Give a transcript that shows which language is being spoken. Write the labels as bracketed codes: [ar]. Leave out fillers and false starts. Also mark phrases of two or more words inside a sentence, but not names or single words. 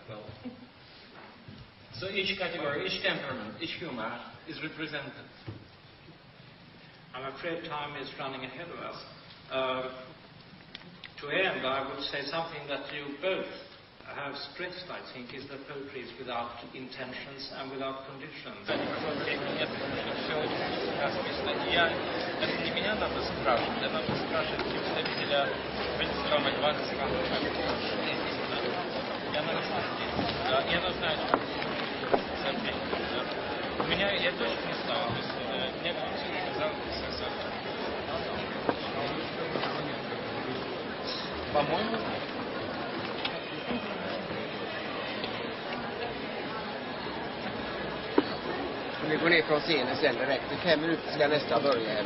[en] So each category, each temperament, each humor is represented. I'm afraid time is running ahead of us. To end, I would say something that you both have stressed, I think, is that poetry is without intentions and without conditions. [ru] Это не меня надо спрашивать, это надо спрашивать представителя правительства Македонского. Я не знаю, у меня, я точно не знаю, то есть мне кто-то сказал, По-моему, [sv] Vi går ner från scenen sen direkt. I 5 minuter ska nästa börja.